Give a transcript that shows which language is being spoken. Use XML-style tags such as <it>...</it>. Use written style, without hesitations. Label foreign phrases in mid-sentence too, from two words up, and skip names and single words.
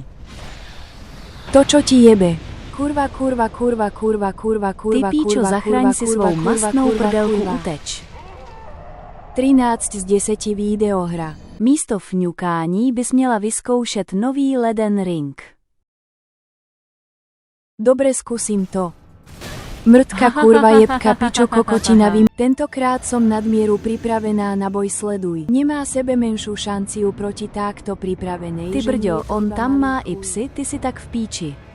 <sk>To čo ti jebe? Kurva.</sk> <cs>Ty píčo, zachraň si svou mastnou prdelku, uteč. 13 z 10 videohra. Místo fňukání bys měla vyzkoušet nový Elden Ring.</cs> <sk>Dobre, skúsim to.</sk> <cs>Mrtka kurva jebka pičo kokotina vím.</cs> <sk>Tentokrát som nadmieru pripravená na boj, sleduj. Nemá sebe menšiu šanciu proti takto pripravenej.</sk> <cs>Ty brďo, on tam má i psy, ty si tak v píči.</cs>